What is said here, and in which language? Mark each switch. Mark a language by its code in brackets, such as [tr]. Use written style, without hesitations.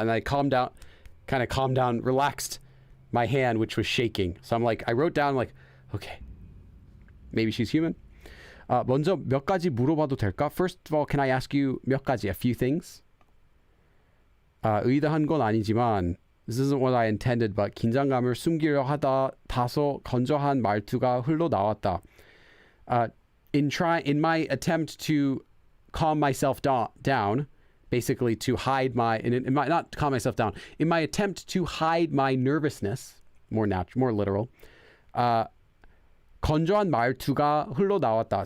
[en] And I calmed down, relaxed my hand, which was shaking. So I'm like, I wrote down like, okay, maybe she's human. [ko] 먼저 몇 가지 물어봐도 될까? [en] First of all, can I ask you [ko] 몇 가지, [en] a few things? [ko] 의도한 건 아니지만, [en] this isn't what I intended, but [ko] 긴장감을 숨기려 하다 다소 건조한 말투가 흘러나왔다. [en] In my attempt to calm myself down, basically to hide my, not calm myself down, in my attempt to hide my nervousness, more literal, [ko] 건조한 말투가 흘러나왔다.